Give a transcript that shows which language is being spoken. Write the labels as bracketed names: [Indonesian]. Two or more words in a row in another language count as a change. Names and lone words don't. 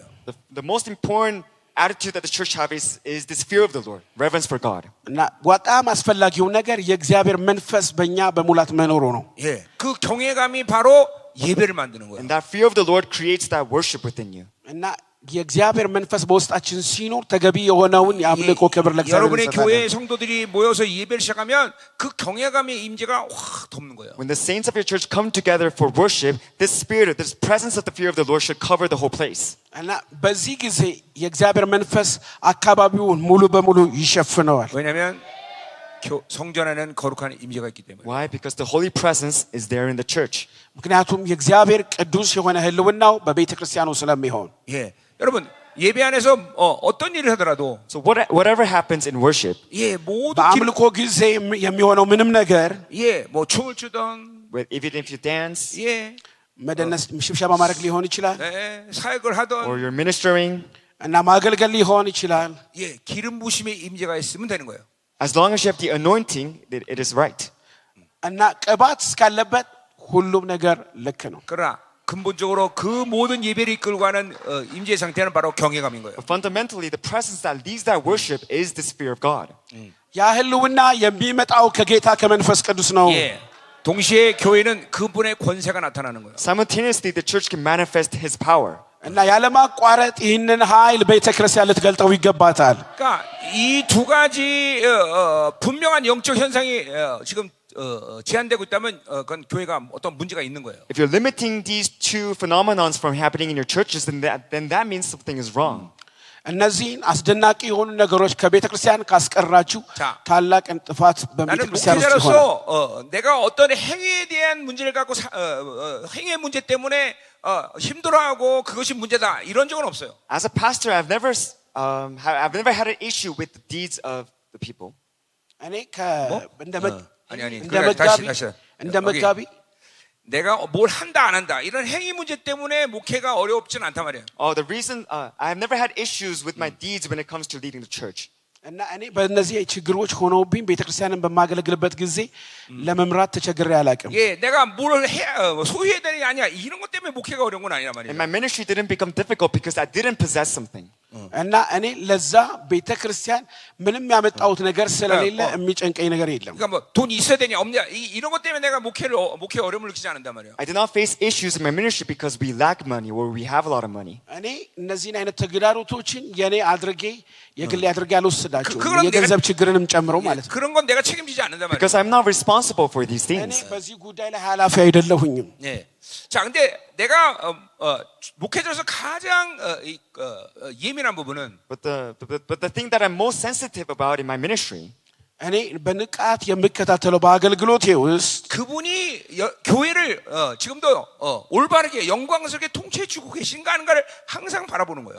[English] The most important attitude that the church have is this fear of the Lord, reverence for God. [Amharic] እና በጣም አስፈላጊው ነገር የእግዚአብሔር መንፈስ በእኛ በሙላት መኖሩ ነው። [Korean] 예, 그 경외감이 바로 예배를 만드는 거예요. [English] And that fear of the Lord creates that worship within you. [Amharic] እና የእግዚአብሔር መንፈስ በውስጣችን ሲኖር ተገቢ የሆነውን የአምልኮ ክብር ለእግዚአብሔር 여러분의 እንሰጣለን። [Korean] 교회 성도들이 모여서 예배를 시작하면 그 경외감의 임재가 확 덮는 거예요. [English] When the saints of your church come together for worship, this spirit, this presence of the fear of the Lord should cover the whole place. [Amharic] እና በዚህ ጊዜ የእግዚአብሔር መንፈስ አካባቢውን ሙሉ በሙሉ ይሸፍነዋል። [Korean] 왜냐하면 성전 안에는 거룩한 임재가 있기 때문에. [English] Why? Because the holy presence is there in the church. [Amharic] ምክንያቱም የእግዚአብሔር ቅዱስ የሆነ ህልውናው በቤተ ክርስቲያኑ ስለሚሆን [Korean] 예, 여러분 예배 안에서 어떤 일을 하더라도 [English] So whatever happens in worship, [Korean] 예, 모든 [Amharic] በአምልኮ ጊዜ የሚሆነው ምንም ነገር [Korean] 예, 뭐 춤을 추던 [English] even if you dance 예, [Amharic] መደነስ ሽብሸባ ማድረግ ሊሆን ይችላል [Korean] 예, 사역을 하던 [English] or you're ministering, [Amharic] እና ማገልገል ሊሆን ይችላል። [Korean] 예, 기름 부심의 임재가 있으면 되는 거예요. [English] as long as you have the anointing, it is right. [Amharic] እና ቅባት እስካለበት ሁሉም ነገር ልክ ነው። [Korean] 그러나 근본적으로 그 모든 예배를 이끌고 가는 임재 상태는 바로 경외감인 거예요. [English] But fundamentally, the presence that leads that worship is the Spirit of God. [Amharic] ያ ህልውና የሚመጣው ከጌታ ከመንፈስ ቅዱስ ነው። [Korean] 예, 동시에 교회는 그분의 권세가 나타나는 거예요. [English] Simultaneously, the church can manifest His power. [Amharic] እና ያለማቋረጥ ይህንን ኃይል ቤተ ክርስቲያን ልትገልጠው ይገባታል። [Korean] 그러니까 이 두 가지 분명한 영적 현상이 지금 제한되고 있다면 그건 교회가 어떤 문제가 있는 거예요. [English] If you're limiting these two phenomenons from happening in your churches, then that means something is wrong. [Amharic] እነዚህን አስደናቂ የሆኑ ነገሮች ከቤተ ክርስቲያን ካስቀራችሁ 자, ታላቅ ጥፋት በቤተ 나는 ክርስቲያን ውስጥ ይሆናል። [Korean] 목회자로서 내가 어떤 행위에 대한 문제를 갖고 행위의 문제 때문에 힘들어하고 그것이 문제다 이런 적은 없어요. [English] As a pastor, I've never had an issue with the deeds of the people. [Amharic] እኔ 아니 እንደ 그래, መጋቢ 다시 እንደ 여기 መጋቢ [Korean] 내가 뭘 한다 안 한다 이런 행위 문제 때문에 목회가 어렵진 않단 말이에요. [English] The reason I have never had issues with my deeds when it comes to leading the church. [Amharic] እና እኔ በእነዚህ ችግሮች ሆነውብኝ ቤተክርስቲያንን በማገለግልበት ጊዜ ለመምራት ተቸግሬ አላውቅም። [Korean] 예, 내가 뭘 소유해야 되는 게 아니야. 이런 것 때문에 목회가 어려운 건 아니란 말이에요. [English] And my ministry didn't become difficult because I didn't possess something. [Amharic] እና እኔ ለዛ ቤተክርስቲያን ምንም ያመጣሁት ነገር ስለሌለ የሚጨንቀኝ ነገር የለም። [Korean] 그러니까 뭐 돈 있어야 되냐 없냐 이런 것 때문에 내가 목회 어려움을 느끼지 않는단 말이에요. [English] I did not face issues in my ministry because we lack money or we have a lot of money. [Amharic] እኔ እነዚህን አይነት ተግዳሮቶችን የኔ አድርጌ የግሌ አድርጌ አልወስዳቸውም። 그건 የገንዘብ ችግርንም ጨምሮ ማለት ነው። [Korean] 그런 건 내가 책임지지 않는단 말이에요. [English] Because I'm not responsible for these እኔ things. [Amharic] በዚህ ጉዳይ ላይ ኃላፊ አይደለሁኝም። [Korean] 예. 자, 근데 내가 목회자로서 가장 예민한 부분은 [English] But the thing that I'm most sensitive about in my ministry [Amharic] እኔ በንቃት የምከታተለው በአገልግሎቴ ውስጥ [Korean] 그분이 교회를 지금도 올바르게 영광스럽게 통치해주고 계신가 하는가를 항상 바라보는 거예요.